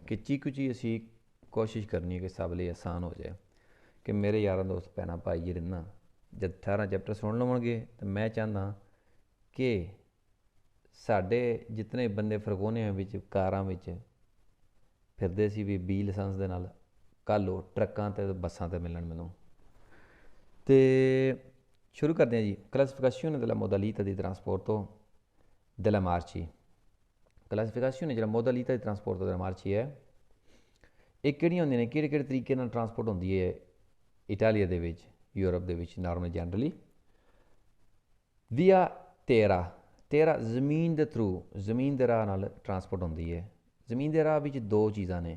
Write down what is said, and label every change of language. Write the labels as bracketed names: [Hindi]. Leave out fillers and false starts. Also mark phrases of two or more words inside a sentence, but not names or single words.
[Punjabi] ਕਿ ਚੀਕੂ ਜੀ ਅਸੀਂ ਕੋਸ਼ਿਸ਼ ਕਰਨੀ ਹੈ ਕਿ ਸਭ ਲਈ ਆਸਾਨ ਹੋ ਜਾਏ, ਕਿ ਮੇਰੇ ਯਾਰਾਂ ਦੋਸਤ ਭੈਣਾਂ ਭਾਈ ਜਿਹੜੇ ਨਾ ਜਦ 18 ਚੈਪਟਰ ਸੁਣ ਲਵਣਗੇ ਤਾਂ ਮੈਂ ਚਾਹੁੰਦਾ ਕਿ ਸਾਡੇ ਜਿਤਨੇ ਬੰਦੇ ਫਰਗੋਨਿਆਂ ਵਿੱਚ ਕਾਰਾਂ ਵਿੱਚ ਫਿਰਦੇ ਸੀ ਵੀ ਬੀ ਲਾਇਸੈਂਸ ਦੇ ਨਾਲ, ਕੱਲ੍ਹ ਉਹ ਟਰੱਕਾਂ ਤੇ ਬੱਸਾਂ ਤੇ ਮਿਲਣ ਮੈਨੂੰ। ਤੇ ਸ਼ੁਰੂ ਕਰਦੇ ਹਾਂ ਜੀ। [Italian] classificazione della modalità di trasporto della merci. [Punjabi] ਕਲਾਸੀਫਿਕੇਸ਼ਨ ਜਿਹੜਾ [Italian] modalità di trasporto della merci [Punjabi] ਹੈ, ਇਹ ਕਿਹੜੀਆਂ ਹੁੰਦੀਆਂ ਨੇ, ਕਿਹੜੇ ਕਿਹੜੇ ਤਰੀਕੇ ਨਾਲ ਟਰਾਂਸਪੋਰਟ ਹੁੰਦੀ ਹੈ ਇਟਾਲੀਆ ਦੇ ਵਿੱਚ, ਯੂਰਪ ਦੇ ਵਿੱਚ ਨਾਰਮਲ ਜਨਰਲੀ। [Italian] via terra [Punjabi] ਤੇਰਾ ਜ਼ਮੀਨ ਦੇ ਥਰੂ, ਜ਼ਮੀਨ ਦੇ ਰਾਹ ਨਾਲ ਟਰਾਂਸਪੋਰਟ ਹੁੰਦੀ ਹੈ। ਜ਼ਮੀਨ ਦੇ ਰਾਹ ਵਿੱਚ ਦੋ ਚੀਜ਼ਾਂ ਨੇ।